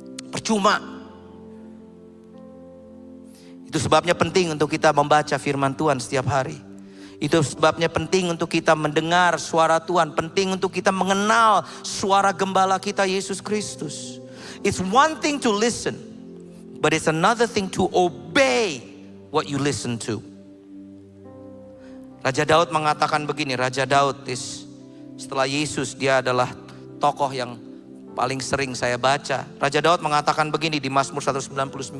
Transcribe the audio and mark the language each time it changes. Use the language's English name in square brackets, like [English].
[Indonesian] Percuma. Itu sebabnya penting untuk kita membaca firman Tuhan setiap hari. Itu sebabnya penting untuk kita mendengar suara Tuhan. Penting untuk kita mengenal suara gembala kita Yesus Kristus. [English] It's one thing to listen, but it's another thing to obey what you listen to. [Indonesian] Raja Daud mengatakan begini, Raja Daud setelah Yesus, dia adalah tokoh yang paling sering saya baca. Raja Daud mengatakan begini di Mazmur 119.